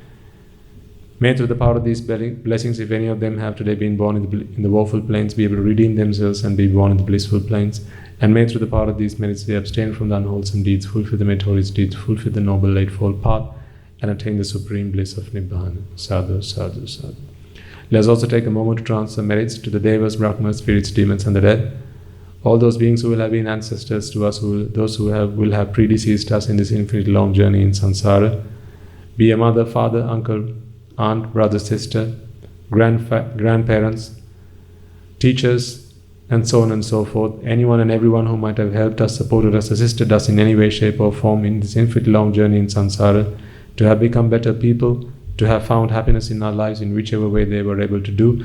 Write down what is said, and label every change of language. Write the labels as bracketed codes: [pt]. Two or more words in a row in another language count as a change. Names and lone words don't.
[en] May through the power of these blessings, if any of them have today been born in the woeful planes, be able to redeem themselves and be born in the blissful planes. And may through the power of these merits they abstain from the unwholesome deeds, fulfill the meritorious deeds, fulfill the noble eightfold path, and attain the supreme bliss of Nibbana. [pi] Sadhu, sadhu, sadhu. [en] Let us also take a moment to transfer merits to the Devas, Brahmas, spirits, demons and the dead. all those beings who will have been ancestors to us, those who will have predeceased us in this infinite long journey in samsara, be a mother, father, uncle, aunt, brother, sister, grandparents, teachers, and so on and so forth, anyone and everyone who might have helped us, supported us, assisted us in any way, shape or form in this infinite long journey in samsara, to have become better people, to have found happiness in our lives in whichever way they were able to do.